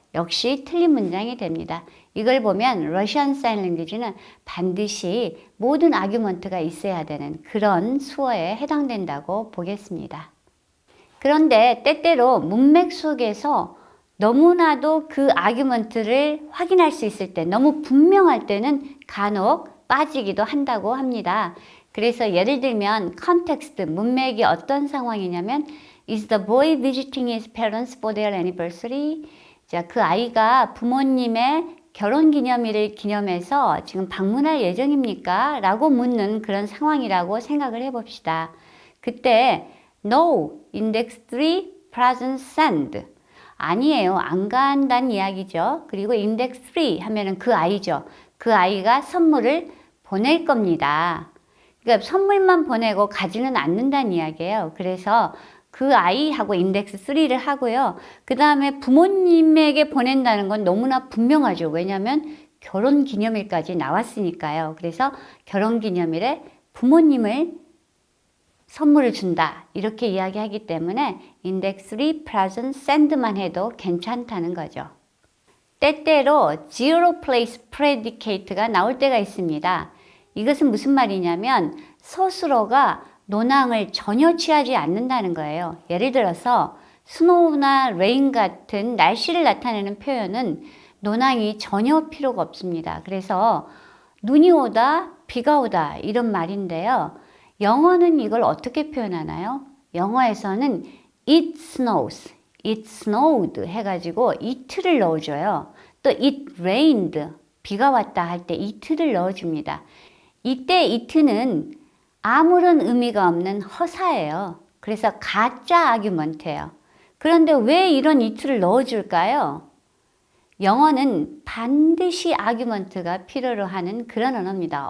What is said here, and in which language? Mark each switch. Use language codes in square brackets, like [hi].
[ko] 역시 틀린 문장이 됩니다. 이걸 보면 러시안 사인 랭귀지는 반드시 모든 아규먼트가 있어야 되는 그런 수어에 해당된다고 보겠습니다. 그런데 때때로 문맥 속에서 너무나도 그 아규먼트를 확인할 수 있을 때, 너무 분명할 때는 간혹 빠지기도 한다고 합니다. 그래서 예를 들면 컨텍스트, 문맥이 어떤 상황이냐면 [en] Is the boy visiting his parents for their anniversary? [ko] 자, 그 아이가 부모님의 결혼기념일을 기념해서 지금 방문할 예정입니까? 라고 묻는 그런 상황이라고 생각을 해봅시다. 그때 [en] No, index 3, present send. [ko] 아니에요. 안 간다는 이야기죠. 그리고 index 3 하면은 그 아이죠. 그 아이가 선물을 보낼 겁니다. 그러니까 선물만 보내고 가지는 않는다는 이야기예요. 그래서 그 아이하고 인덱스 3를 하고요. 그 다음에 부모님에게 보낸다는 건 너무나 분명하죠. 왜냐하면 결혼기념일까지 나왔으니까요. 그래서 결혼기념일에 부모님을 선물을 준다. 이렇게 이야기하기 때문에 인덱스 3 present send만 해도 괜찮다는 거죠. 때때로 zero place predicate가 나올 때가 있습니다. 이것은 무슨 말이냐면 스스로가 논항을 전혀 취하지 않는다는 거예요. 예를 들어서 snow나 rain 같은 날씨를 나타내는 표현은 논항이 전혀 필요가 없습니다. 그래서 눈이 오다, 비가 오다 이런 말인데요. 영어는 이걸 어떻게 표현하나요? 영어에서는 [en] it snows, it snowed [ko] 해가지고 it를 넣어줘요. 또 [en] it rained, [ko] 비가 왔다 할 때 it를 넣어줍니다. 이때 it는 아무런 의미가 없는 허사예요. 그래서 가짜 아규먼트예요. 그런데 왜 이런 it를 넣어줄까요? 영어는 반드시 아규먼트가 필요로 하는 그런 언어입니다.